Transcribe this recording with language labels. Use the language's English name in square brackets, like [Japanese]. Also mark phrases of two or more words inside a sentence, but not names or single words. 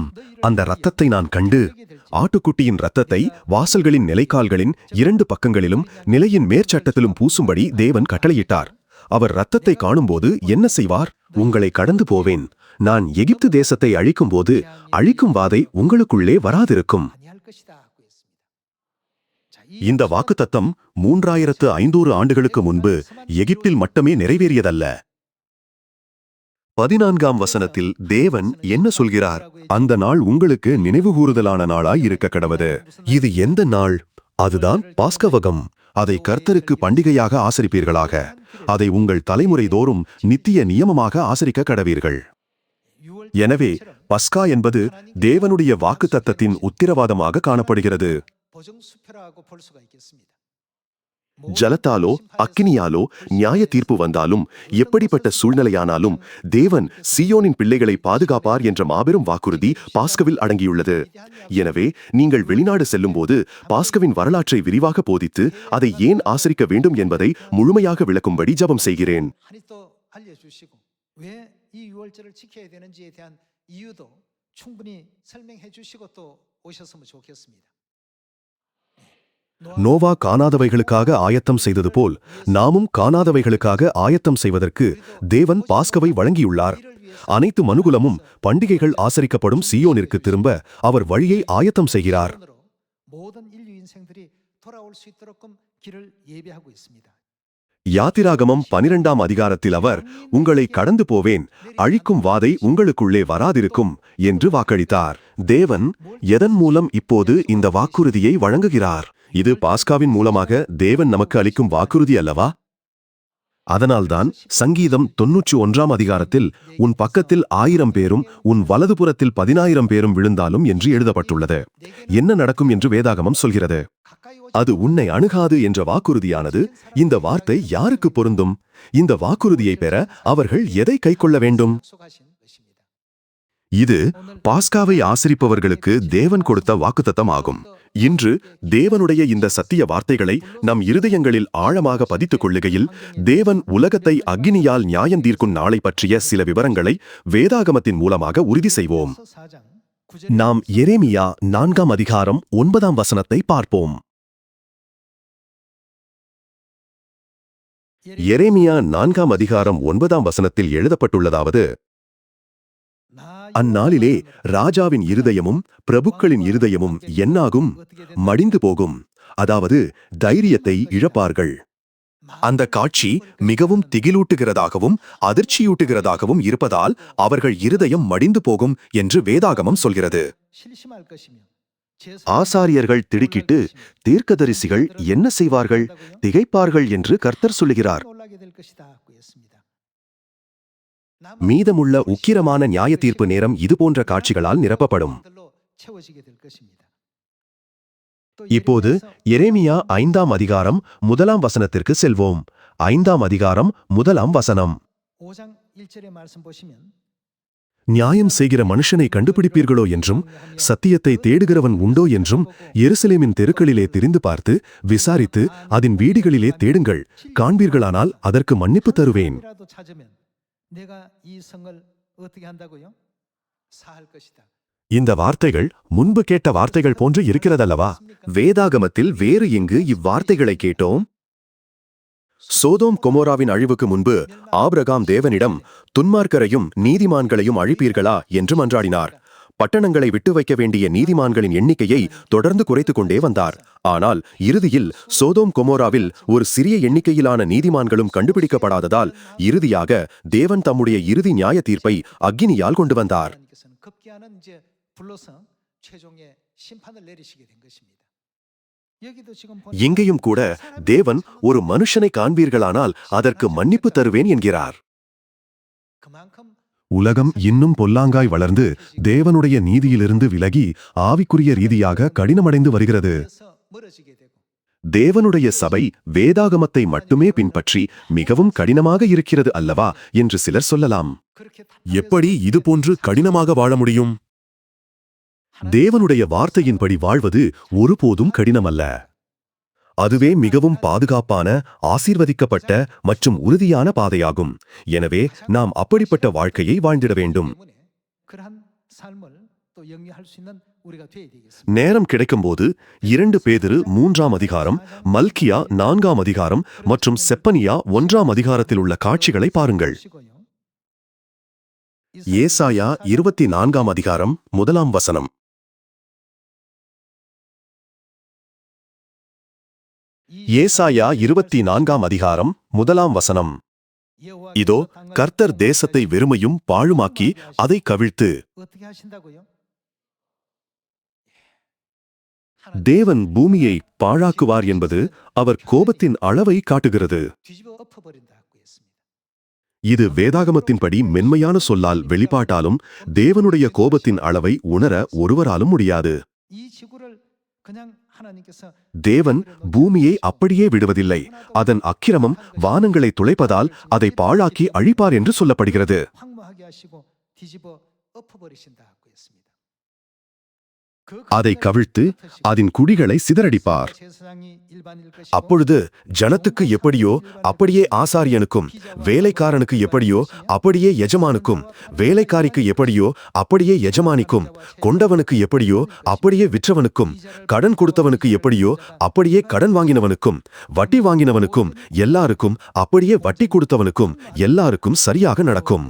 [Tamil] அந்த இரத்தத்தை நான் கண்டு, ஆட்டுக்குட்டியின் இரத்தத்தை வாசல்களின் நிலைக்கால்களின் 2 பக்கங்களிலும் நிலையின் மேற்சட்டத்திலும் பூசும்படி தேவன் கட்டளையிட்டார். அவர் இரத்தத்தை காணும்போது என்ன செய்வார்? உங்களை கடந்து போவேன். நான் எகிப்து தேசத்தை அழிக்கும்போது அழிக்கும் வாதை உங்களுக்குள்ளே வராதிருக்கும். [Korean] 아니할 것이다 하고 했습니다. 자, [Tamil] இந்த வாக்குத்தத்தம் 3500 ஆண்டுகளுக்கு முன்பு எகிப்தில் மட்டுமே நிறைவேறியதல்ல. 14ஆம் வசனத்தில் தேவன் என்ன சொல்கிறார்? அந்த நாள் உங்களுக்கு நினைவுகூறுதலான நாளாய் இருக்க கடவது. இது எந்த நாள்? அதுதான் பாஸ்கவகம். அதை கர்த்தருக்கு பண்டிகையாக ஆசரிப்பீர்களாக. அதை உங்கள் தலைமுறை தோறும் நித்திய நியமமாக ஆசரிக்க கடவீர்கள். எனவே பஸ்கா என்பது தேவனுடைய வாக்குத்தத்தத்தின் உத்திரவாதமாக காணப்படுகிறது. [Korean] 보증수표라고 볼 수가 있겠습니다. [Tamil] ஜலத்தாலோ அக்கினியாலோ நியாய தீர்ப்பு வந்தாலும் எப்படிப்பட்ட சூழ்நிலையானாலும் தேவன் சீயோனின் பிள்ளைகளை பாதுகாப்பார் என்ற மாபெரும் வாக்குறுதி பாஸ்கவில் அடங்கியுள்ளது. எனவே நீங்கள் வெளிநாடு செல்லும்போது பாஸ்கவின் வரலாற்றை விரிவாக போதித்து அதை ஏன் ஆசரிக்க வேண்டும் என்பதை முழுமையாக விளக்கும்படி ஜெபம் செய்கிறேன். [Korean] 하나님 또 알려주시고 왜 이 유월절을 지켜야 되는지에 대한 이유도 충분히 설명해 주시고 또 오셨으면 좋겠습니다. [Tamil] நோவா காணாதவைகளுக்காக ஆயத்தம் செய்தது போல் நாமும் காணாதவைகளுக்காக ஆயத்தம் செய்வதற்கு தேவன் பாஸ்கவை வழங்கியுள்ளார். அனைத்து மனுகுலமும் பண்டிகைகள் ஆசரிக்கப்படும் சீயோனிற்கு திரும்ப அவர் வழியை ஆயத்தம் செய்கிறார். [Korean] 모든 인류 인생들이 돌아올 수 있도록끔 길을 예비하고 있습니다. [Tamil] யாத்திராகமம் 12ஆம் அதிகாரத்தில் அவர் உங்களை கடந்து போவேன், அழிக்கும் வாதை உங்களுக்குள்ளே வராதிருக்கும் என்று வாக்களித்தார். தேவன் எதன் மூலம் இப்போது இந்த வாக்குறுதியை வழங்குகிறார்? இது பாஸ்காவின் மூலமாக தேவன் நமக்கு அளிக்கும் வாக்குறுதி அல்லவா? அதனால்தான் சங்கீதம் 91ஆம் அதிகாரத்தில் உன் பக்கத்தில் 1000 பேரும் உன் வலதுபுறத்தில் 10000 பேரும் விழுந்தாலும் என்று எழுதப்பட்டுள்ளது. என்ன நடக்கும் என்று வேதாகமம் சொல்கிறது? அது உன்னை அணுகாது என்ற வாக்குறுதியானது இந்த வார்த்தை யாருக்கு பொருந்தும்? இந்த வாக்குறுதியை பெற அவர்கள் எதை கைக்கொள்ள வேண்டும்? [Korean] 약속하신 것입니다. [Tamil] இது பாஸ்காவை ஆசரிப்பவர்களுக்கு தேவன் கொடுத்த வாக்குத்தத்தம் ஆகும். இன்று தேவனுடைய இந்த சத்திய வார்த்தைகளை நம் இருதயங்களில் ஆழமாக பதித்துக் கொள்ளுகையில் தேவன் உலகத்தை அக்கினியால் நியாயந்தீர்க்கும் நாளை பற்றிய சில விவரங்களை வேதாகமத்தின் மூலமாக உறுதி செய்வோம். [Korean] 4장 9절 [Tamil] நாம் எரேமியா 4ஆம் அதிகாரம் 9ஆம் வசனத்தை பார்ப்போம். எரேமியா 4ஆம் அதிகாரம் 9ஆம் வசனத்தில் எழுதப்பட்டுள்ளதாவது, அந்நாளிலே ராஜாவின் இருதயமும் பிரபுக்களின் இருதயமும் என்னாகும்? மடிந்து போகும். அதாவது தைரியத்தை இழப்பார்கள். அந்த காட்சி மிகவும் திகிலூட்டுகிறதாகவும் அதிர்ச்சியூட்டுகிறதாகவும் இருப்பதால் அவர்கள் இருதயம் மடிந்து போகும் என்று வேதாகமம் சொல்கிறது. [Korean] 실심할 것이며 [Tamil] ஆசாரியர்கள் திடுக்கிட்டு தீர்க்கதரிசிகள் என்ன செய்வார்கள்? திகைப்பார்கள் என்று கர்த்தர் சொல்லுகிறார். [Korean] 놀라게 될 것이다 하고 했습니다. [Tamil] மீதமுள்ள உக்கிரமான நியாய தீர்ப்பு நேரம் இதுபோன்ற காட்சிகளால் நிரப்பப்படும். [Korean] 들로 채워지게 될 것입니다. [Tamil] இப்போது எரேமியா 5ஆம் அதிகாரம் 1ஆம் வசனத்திற்கு செல்வோம். 5ஆம் அதிகாரம் 1ஆம் வசனம். [Korean] 5장 1절의 말씀 보시면 [Tamil] நியாயம் செய்கிற மனுஷனை கண்டுபிடிப்பீர்களோ என்றும் சத்தியத்தை தேடுகிறவன் உண்டோ என்றும் எருசலேமின் தெருக்களிலே திரிந்து பார்த்து விசாரித்து அதன் வீடுகளிலே தேடுங்கள், காண்பீர்களானால் அதற்கு மன்னிப்பு தருவேன். [Korean] 이라도 찾으면 내가 이 성을 어떻게 한다고요? 사할 것이다. [Tamil] இந்த வார்த்தைகள் முன்பு கேட்ட வார்த்தைகள் போன்று இருக்கிறதல்லவா? வேதாகமத்தில் வேறு எங்கு இவ்வார்த்தைகளை கேட்டோம்? சோதோம் கொமோராவின் அழிவுக்கு முன்பு ஆபிரகாம் தேவனிடம் துன்மார்க்கரையும் நீதிமான்களையும் அழிப்பீர்களா என்று மன்றாடினார். பட்டணங்களை விட்டு வைக்க வேண்டிய நீதிமான்களின் எண்ணிக்கையை தொடர்ந்து குறைத்துக் கொண்டே வந்தார். ஆனால் இறுதியில் சோதோம் கொமோராவில் ஒரு சிறிய எண்ணிக்கையிலான நீதிமான்களும் கண்டுபிடிக்கப்படாததால் இறுதியாக தேவன் தம்முடைய இறுதி நியாய தீர்ப்பை அக்கினியால் கொண்டு வந்தார். [Korean] 하나님께서는 급기야는 이제 불러서 최종의 심판을 내리시게 된 것입니다. 여기도 지금 보니까 [Tamil] இங்கேயும் கூட தேவன் ஒரு மனுஷனை காண்பீர்களானால் அதற்கு மன்னிப்பு தருவேன் என்கிறார். [Korean] 그만큼 [Tamil] உலகம் இன்னும் பொல்லாங்காய் வளர்ந்து தேவனுடைய நீதியிலிருந்து விலகி ஆவிக்குரிய ரீதியாக கடினமடைந்து வருகிறது. [Korean] 그래서 멀어지게 되고 [Tamil] தேவனுடைய சபை வேதாகமத்தை மட்டுமே பின்பற்றி மிகவும் கடினமாக இருக்கிறது அல்லவா என்று சிலர் சொல்லலாம். [Korean] 그렇게 [Tamil] எப்படி இதுபோன்று கடினமாக வாழ முடியும்? தேவனுடைய வார்த்தையின்படி வாழ்வது ஒருபோதும் கடினமல்ல. அதுவே மிகவும் பாதுகாப்பான, ஆசீர்வதிக்கப்பட்ட மற்றும் உறுதியான பாதையாகும். எனவே நாம் அப்படிப்பட்ட வாழ்க்கையை வாழ்ந்திட வேண்டும். [Korean] 그러한 삶을 또 영위할 수 있는 우리가 되어야 되겠습니다. [Tamil] நேரம் கிடைக்கும்போது 2 பேதுரு 3ஆம் அதிகாரம், மல்கியா 4ஆம் அதிகாரம் மற்றும் செப்பனியா 1ஆம் அதிகாரத்தில் உள்ள காட்சிகளை பாருங்கள். ஏசாயா 24ஆம் அதிகாரம் 1ஆம் வசனம். ஏசாயா 24ஆம் அதிகாரம் 1ஆம் வசனம். இதோ கர்த்தர் தேசத்தை வெறுமையும் பாழுமாக்கி அதை கவிழ்த்து [Korean] 어떻게 하신다고요? [Tamil] தேவன் பூமியை பாழாக்குவார் என்பது அவர் கோபத்தின் அளவை காட்டுகிறது. [Korean] 뒤집어 엎어버린다고 했습니다. [Tamil] இது வேதாகமத்தின்படி மென்மையான சொல்லால் வெளிப்பாட்டாலும் தேவனுடைய கோபத்தின் அளவை உணர ஒருவராலும் முடியாது. [Korean] 이 지구를 그냥 하나님께서 [Tamil] தேவன் பூமியை அப்படியே விடுவதில்லை. அதன் அக்கிரமம் வானங்களை துளைப்பதால் அதை பாழாக்கி அழிப்பார் என்று சொல்லப்படுகிறது. [Korean] 황무하게 하시고 뒤집어 엎어버리신다고 했습니다. [Tamil] அதை கவிழ்த்து அதன் குடிகளை சிதறடிப்பார். அப்பொழுது ஜனத்துக்கு எப்படியோ அப்படியே ஆசாரியனுக்கும், வேலைக்காரனுக்கு எப்படியோ அப்படியே எஜமானுக்கும், வேலைக்காரிக்கு எப்படியோ அப்படியே எஜமானிக்கும், கொண்டவனுக்கு எப்படியோ அப்படியே விற்றவனுக்கும், கடன் கொடுத்தவனுக்கு எப்படியோ அப்படியே கடன் வாங்கினவனுக்கும், வட்டி வாங்கினவனுக்கும், எல்லாருக்கும் அப்படியே வட்டி கொடுத்தவனுக்கும் எல்லாருக்கும் சரியாக நடக்கும்.